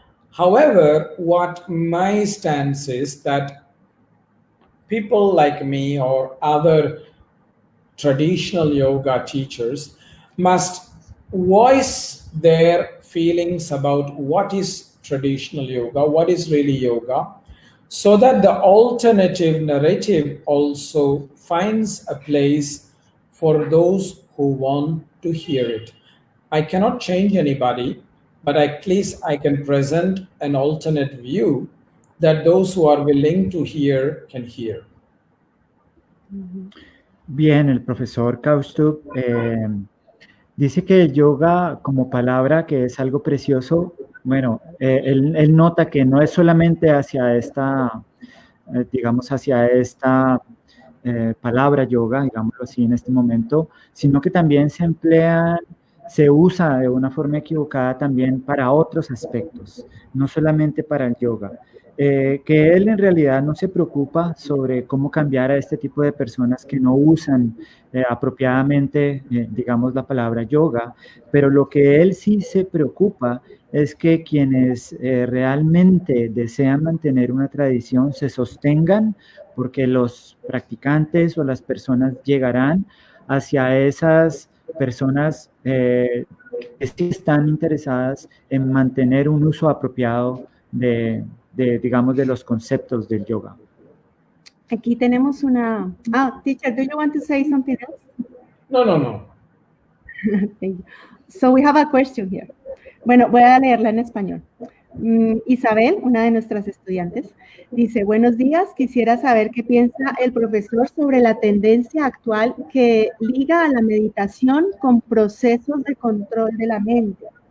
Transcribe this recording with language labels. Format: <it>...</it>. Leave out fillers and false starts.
<en>However, what my stance is that people like me or other traditional yoga teachers must voice their feelings about what is traditional yoga, what is really yoga, so that the alternative narrative also finds a place for those who want to hear it. I cannot change anybody, but at least I can present an alternate view that those who are willing to hear can hear.</en> <es>Bien, el profesor Kausthub dice que el yoga como palabra, que es algo precioso, bueno, él nota que no es solamente hacia esta, digamos, hacia esta palabra yoga, digámoslo así en este momento, sino que también se emplean se usa de una forma equivocada también para otros aspectos, no solamente para el yoga. Que él en realidad no se preocupa sobre cómo cambiar a este tipo de personas que no usan apropiadamente, digamos, la palabra yoga, pero lo que él sí se preocupa es que quienes realmente desean mantener una tradición se sostengan, porque los practicantes o las personas llegarán hacia esas personas que sí están interesadas en mantener un uso apropiado digamos, de los conceptos del yoga. Aquí tenemos una...</es> <en>teacher, do you want to say something else? No. Thank you. So we have a question here.</en> <es>Bueno, voy a leerla en español. Isabel, una de nuestras estudiantes, dice, buenos días, quisiera saber qué piensa el profesor sobre la tendencia actual que liga a la meditación con procesos de control de la mente.</es>